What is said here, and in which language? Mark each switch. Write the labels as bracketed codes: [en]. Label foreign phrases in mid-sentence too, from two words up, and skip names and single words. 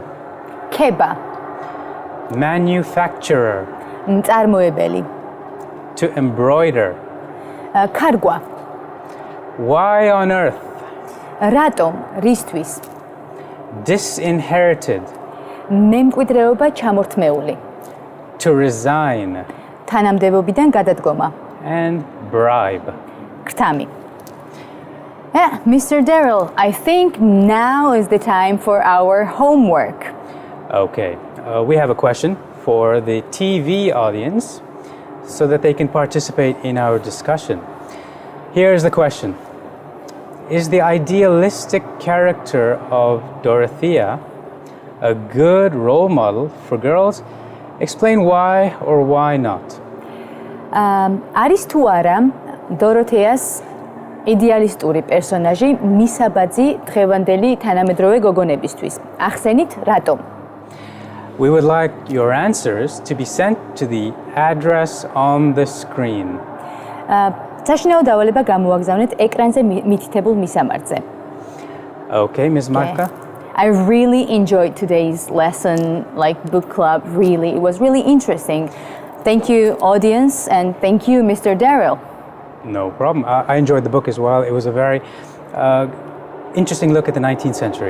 [ka] Keba, [en] Manufacturer. [ka] მწარმოებელი. [en] To embroider. [ka] Kargwa, [en] Why on earth? [ka] რატომ, რისთვის. [en] Disinherited. [ka] მემკვიდრეობა ჩამორთმეული. [en] To resign. [ka] თანამდებობიდან გადადგომა. [en] And bribe. ქრთამი. Yeah, Mr. Darrell, I think now is the time for our homework. Okay, we have a question for the TV audience so that they can participate in our discussion. Here's the question. Is the idealistic character of Dorothea a good role model for girls? Explain why or why not. [ka] არის თუ არა დოროთეას იდეალისტური პერსონაჟი მისაბაძი დღევანდელი თანამედროვე გოგონებისთვის. ახსენით რატომ? [en] We would like your answers to be sent to the address on the screen. [ka] საშინაო დავალება გამოაგზავნეთ ეკრანზე მითითებულ მისამართზე. [en] Okay, Ms. Marta. I really enjoyed today's lesson, like book club, really. It was really interesting. Thank you, audience, and thank you, Mr. Darrell. No problem. I enjoyed the book as well. It was a very interesting look at the 19th century.